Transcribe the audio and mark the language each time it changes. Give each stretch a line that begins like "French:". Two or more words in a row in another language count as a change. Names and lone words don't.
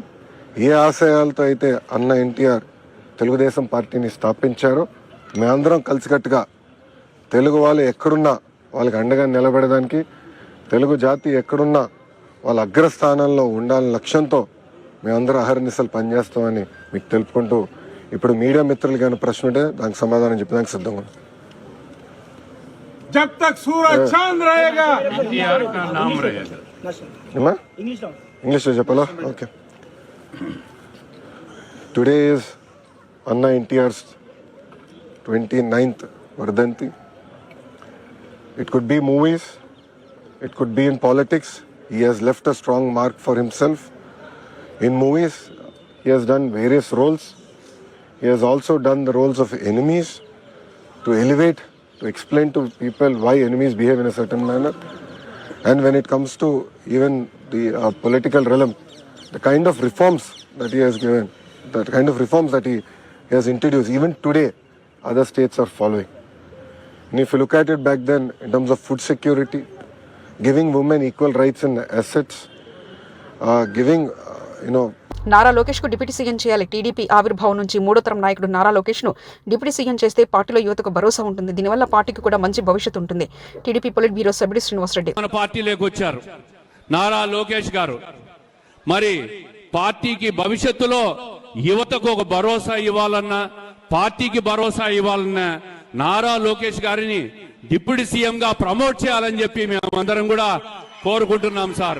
Telugu: ఏ ఆశయాలతో అయితే అన్నా ఎన్టీఆర్ తెలుగుదేశం పార్టీని స్థాపించారో మేమందరం కలిసికట్టుగా తెలుగు వాళ్ళు ఎక్కడున్నా వాళ్ళకి అండగా నిలబడడానికి, తెలుగు జాతి ఎక్కడున్నా వాళ్ళ అగ్రస్థానంలో ఉండాలని లక్ష్యంతో మేమందరం అహర్నిశలు పనిచేస్తామని మీకు తెలుపుకుంటూ, ఇప్పుడు మీడియా మిత్రులు కానీ ప్రశ్న ఉంటే దానికి సమాధానం చెప్పడానికి సిద్ధంగా ఉన్నాం.
Hindi: जब तक सूरज चांद रहेगा ఎన్టీఆర్ का नाम रहेगा.
Telugu: ఇంగ్లీష్లో చెప్పాలా? ఓకే.
English: today is
Telugu: అన్నా ఎన్టీఆర్స్ 29th వర్ధంతి.
English: It could be movies, it could be in politics. He has left a strong mark for himself. In movies, he has done various roles. He has also done the roles of enemies to elevate, to explain to people why enemies behave in a certain manner. And when it comes to even the political realm, the kind of reforms that he has given, the kind of reforms that he has introduced, even today, other states are following. And if you look at it back then, in terms of food security, giving women equal rights and assets, giving,
Telugu: నారా లోకేష్ కు
English: deputy CM
Telugu: చేయాలి. టీడీపీ ఆవిర్భావం నుంచి 3వ తరం నాయకుడు నారా లోకేష్ ను
English: deputy CM
Telugu: చేస్తే పార్టీలో యువతకు భరోసా ఉంటుంది. దీనివల్ల పార్టీకి కూడా మంచి భవిష్యత్తు ఉంటుంది. టీడీపీ
English: polit bureau
Telugu: సభ్యుడు శ్రీనివాసరెడ్డి. మన పార్టీలోకి వచ్చారు నారా లోకేష్ గారు. మరి పార్టీకి భవిష్యత్తులో యువతకు ఒక భరోసా ఇవ్వాలన్నా, పార్టీకి భరోసా ఇవ్వాలన్నా నారా లోకేష్ గారిని
English: deputy CM
Telugu: గా ప్రమోట్ చేయాలని చెప్పి మేమందరం కూడా కోరుకుంటున్నాం సార్.